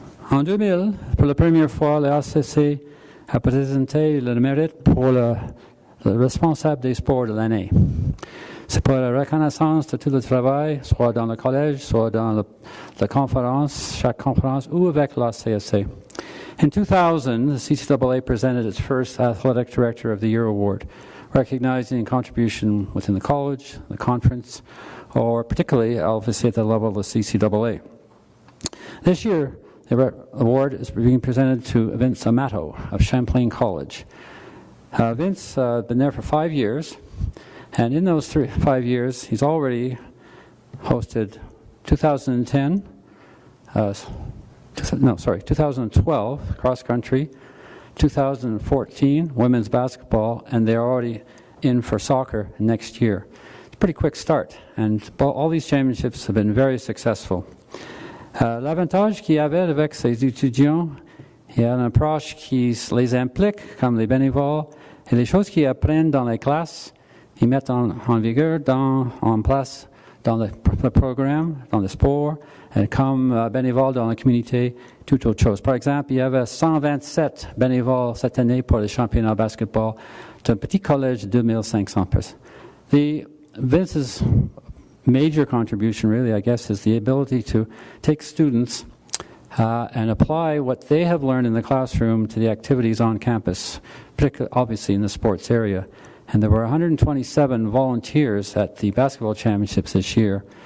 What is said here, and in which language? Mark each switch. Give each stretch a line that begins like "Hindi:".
French: En 2000, pour la première fois, le ACC a présenté le mérite pour le responsable des sports de l'année. C'est pour la reconnaissance de tout le travail, soit dans le collège, soit dans la conférence, chaque conférence, ou avec la CSA.
English: In 2000, the CCAA presented its first Athletic Director of the Year award, recognizing contribution within the college, the conference, or particularly, obviously, at the level of the CCAA. This year, the award is being presented to Vince Amato of Champlain College. Vince has been there for 5 years, and in those 5 years, he's already hosted 2012 cross country, 2014 women's basketball, and they're already in for soccer next year. It's a pretty quick start, and all these championships have been very successful.
French: L'avantage qu'il y avait avec ces étudiants, il y a une approche qui les implique, comme les bénévoles, et les choses qu'ils apprennent dans les classes, ils mettent en vigueur, en place dans le programme, dans le sport, et comme bénévoles dans la communauté, toute autre chose. Par exemple, il y avait 127 bénévoles cette année pour les championnats de basketball d'un petit collège de 2500 personnes.
English: Vince's major contribution, really, I guess, is the ability to take students and apply what they have learned in the classroom to the activities on campus, particularly, obviously, in the sports area. And there were 127 volunteers at the basketball championships this year.